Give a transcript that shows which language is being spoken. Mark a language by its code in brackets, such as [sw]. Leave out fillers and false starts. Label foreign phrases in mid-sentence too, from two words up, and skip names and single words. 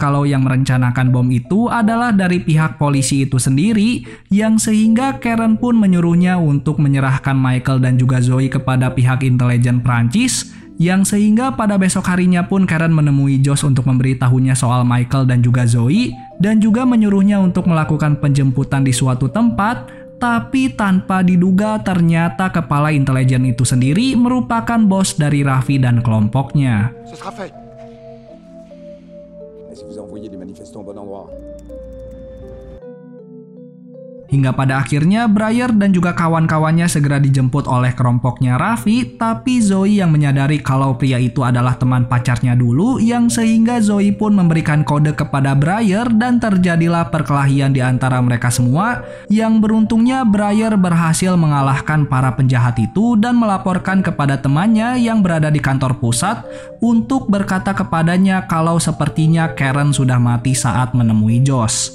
[id] kalau yang merencanakan bom itu adalah dari pihak polisi itu sendiri, yang sehingga Karen pun menyuruhnya untuk menyerahkan Michael dan juga Zoe kepada pihak intelijen Prancis, yang sehingga pada besok harinya pun Karen menemui Josh untuk memberitahunya soal Michael dan juga Zoe, dan juga menyuruhnya untuk melakukan penjemputan di suatu tempat. Tapi tanpa diduga ternyata kepala intelijen itu sendiri merupakan bos dari Raffi dan kelompoknya. [fr] Ce sera fait. si vous envoyez des manifestants au bon endroit. [id] Hingga pada akhirnya Briar dan juga kawan-kawannya segera dijemput oleh kelompoknya Raffi, tapi Zoe yang menyadari kalau pria itu adalah teman pacarnya dulu, yang sehingga Zoe pun memberikan kode kepada Briar dan terjadilah perkelahian di antara mereka semua, yang beruntungnya Briar berhasil mengalahkan para penjahat itu dan melaporkan kepada temannya yang berada di kantor pusat untuk berkata kepadanya kalau sepertinya Karen sudah mati saat menemui Josh.